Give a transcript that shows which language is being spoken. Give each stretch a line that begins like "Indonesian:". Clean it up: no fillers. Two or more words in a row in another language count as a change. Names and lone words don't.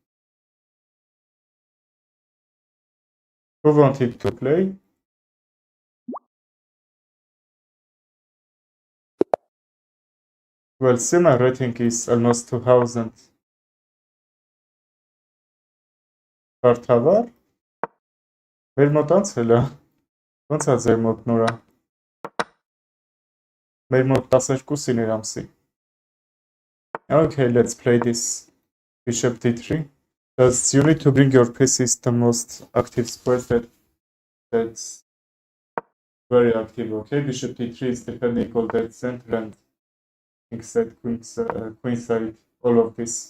English: Who wanted to play? Well, Sima rating is almost 2000. Bartavar?
Armenian: Մեր մոտ անցել է։ Ոնց է ձեր մոտ նորա։ Մեր մոտ 12-ին էր ամսի։
English: Okay, let's play this bishop d3. Because you need to bring your pieces the most active squares that's very active, okay? Bishop d3 is defending all that center, and kingside, queenside, all of this.